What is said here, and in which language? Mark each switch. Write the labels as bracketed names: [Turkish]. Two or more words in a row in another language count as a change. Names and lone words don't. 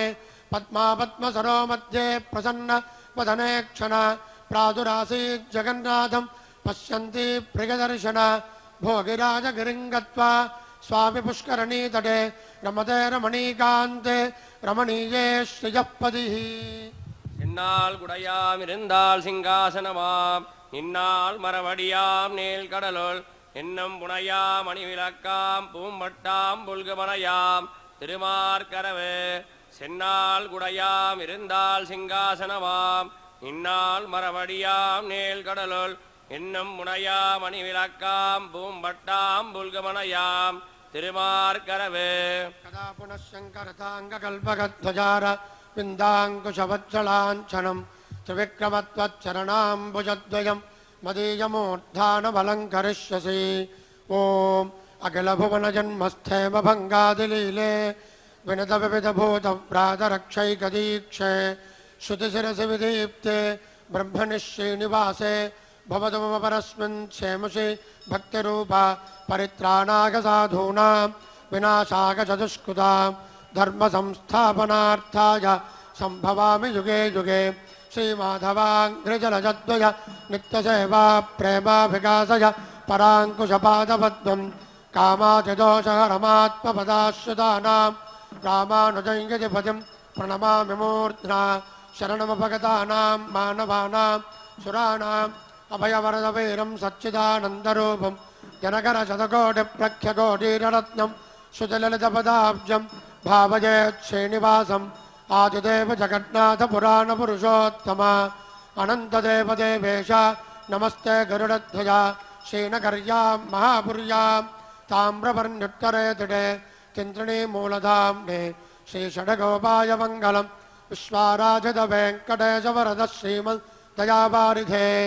[Sanskrit] పద్మాపద్మసరో మధ్యే ప్రసన్న వదనే క్షణ. ప్రాదురాసీత్ జగన్నాథం పశ్యంతి ప్రియదర్శన. భోగిరాజగిరిం గత్వా స్వామి పుష్కరణీ తటే. రమతే రమణీకాంతే రమణీయే శ్రియఃపదిః. [Tamil] என்னால் குடையாம் இருந்தால் சிங்காசனமாம். இந்நாள் மரவடியாம் நேல் கடலுள் என்னும் புனையாம் மணிவிளக்காம் பூம்பட்டாம் புல்குமனையாம் திருமார்கரவு. சென்னால் குடையாம் இருந்தால் சிங்காசனமாம். இந்நாள் மரவடியாம் நேல் கடலுள் என்னும் புனையாம் மணிவிளக்காம் பூம்பட்டாம் புல்குமனையாம் திருமார்கரவு. [Sanskrit] कदा पुनःशङ्करथाङ्गकल्पकध्वजार विन्दाङ्कुशवत्सलाञ्छनम्. త్రివిక్రమత్వచ్చరణాంబుజద్వయం మదీయమూర్ధానమలంకరిష్యసి. ఓం అఖిలభువనజన్మస్థేమ భంగాదిలీలే వినత వివిధభూతవ్రాతరక్షైకదీక్షే. శృతిశిరసి విదీప్తే బ్రహ్మణి శ్రీనివాసే. భవతు మమ పరస్మిన్ క్షేమసి భక్తిరూప. పరిత్రాణాయ సాధూనాం వినాశాయ చ దుష్కృతాం. ధర్మ సంస్థాపనార్థాయ సంభవామి యుగే యుగే. శ్రీమాధవాంఘ్రిజలజద్వయ నిత్యసేవా ప్రేమాభికాసయ పరాంకుశపాదపద్మం. कामादिदोषहरमात्मपदाश्रितानां रामानुजं यदि भजं प्रणमामि मूर्ध्ना शरणमभगतानां मानवानां सुराणाम् अभयवरदवीरं सच्चिदानन्दरूपं जनकरशतकोटिप्रख्यकोटिरत्नं सुजललितपदाब्जं भावयेत् श्रीनिवासम् आदिदेव जगन्नाथपुराणपुरुषोत्तम अनन्तदेवदेवेश नमस्ते गरुडध्वजा श्रीनगर्यां महापुर्यां ताम्रपर्ण्युत्तरे तिटे चिन्त्रिणीमूलधाम्ने श्रीषडगोपाय मङ्गलं विश्वाराजितवेङ्कटेशवरद श्रीमद्दयावारिधे